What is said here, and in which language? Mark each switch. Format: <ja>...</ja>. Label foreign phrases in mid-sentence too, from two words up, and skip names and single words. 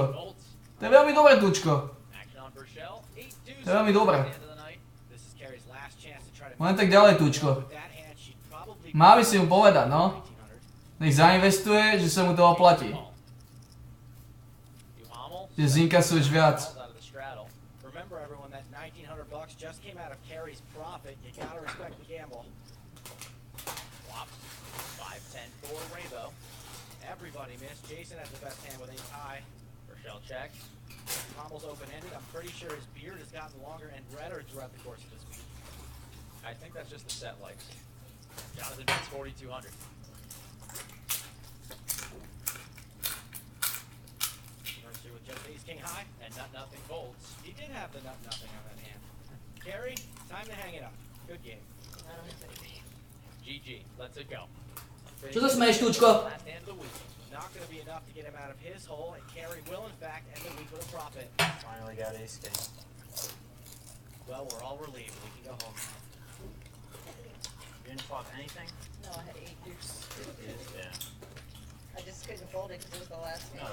<sk>To je veľmi dobré tučko. To je veľmi dobré. Len tak ďalej tučko. Má by si mu povedať, no. Nech zainvestuje, že sa mu to oplatí. Že zinkasuješ viac.</sk> <en>Remember everyone, that $1,900 just came out of Carrie's profit. You gotta respect the gamble. Flops. 5-10 for Rainbow. Everybody missed. Jason has the best hand with ace high. Rochelle checks. Pommel's open-ended. I'm pretty sure his beard has gotten longer and redder throughout the course of this week. I think that's just the set likes. Jonathan bets 4,200. Mercer with just ace king high and nothing folds. He did have the nothing on that hand. Carrie, time to hang it up. Good game. GG, let's it go.</en> <sk>Čo sa smeješ, tučko?</sk> <en>Last hand of the week. Not going to be enough to get him out of his hole, and Carrie will in fact end the week with a profit. Finally got ace king. Well, we're all relieved. We can go home now. You didn't flop anything? No, I had 8 deuce. Yeah. I just couldn't fold it because it was the last game.</en>